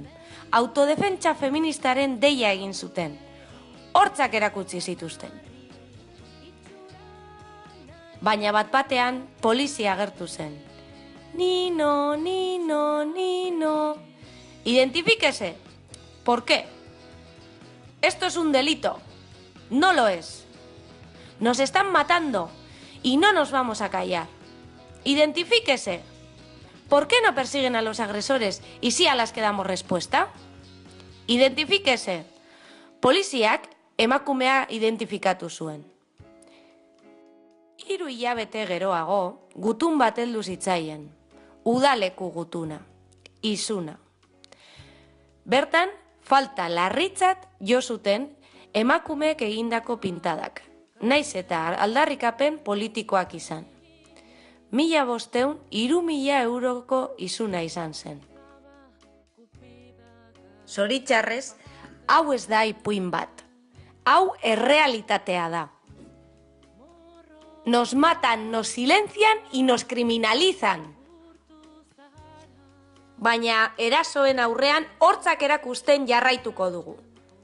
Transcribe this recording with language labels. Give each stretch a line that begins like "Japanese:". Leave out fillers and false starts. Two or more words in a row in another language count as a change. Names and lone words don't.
Basque: Autodefentsa feministaren deia egin zuten. Hortzak erakutsi zituzten. Baina bat-batean polizia agertu zen. Nino, Nino, Nino.
Spanish: Identifíquese. ¿Por qué? Esto es un delito. No lo es. Nos están matando y no nos vamos a callar. Identifíquese. ¿Por qué no persiguen a los agresores y sí a las que damos respuesta? Identifíquese.
Basque: Poliziak emakumea identifikatu zuen. 3 hilabete geroago, gutun bat heldu zitzaien. Udaleku gutuna. Izuna. Bertan, falta larritzat jo zuten emakumeek egindako pintadak. Naiz eta aldarrikapen politikoak izan. 1.500, 3.000 euroko izuna izan zen. Zoritxarrez, hau ez da ipuin bat. Hau errealitatea da.
Spanish: Nos matan, nos silencian y nos criminalizan.
Basque: Baina erasoen aurrean hortzak erakusten jarraituko dugu.